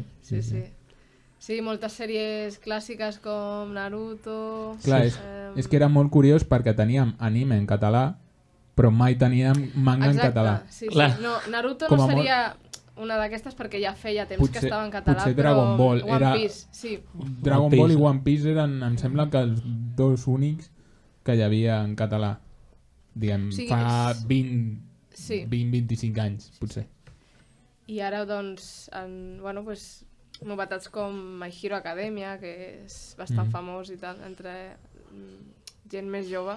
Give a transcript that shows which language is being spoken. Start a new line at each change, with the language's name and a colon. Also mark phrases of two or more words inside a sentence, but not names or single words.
Catalan: Sí, moltes sèries clàssiques com Naruto... Clar, és que era molt curiós perquè teníem anime en català, però mai teníem manga en català. Sí. No, Naruto no seria una d'aquestes perquè ja feia temps que estava en català, potser però Dragon Ball One Piece, sí. Dragon Ball i One Piece eren, em sembla que els 2 únics que hi havia en català. Diguem, fa 20-25 anys, potser. I ara, doncs, pues, novetats com My Hero Academia, que és bastant famós i tal, entre gent més jove.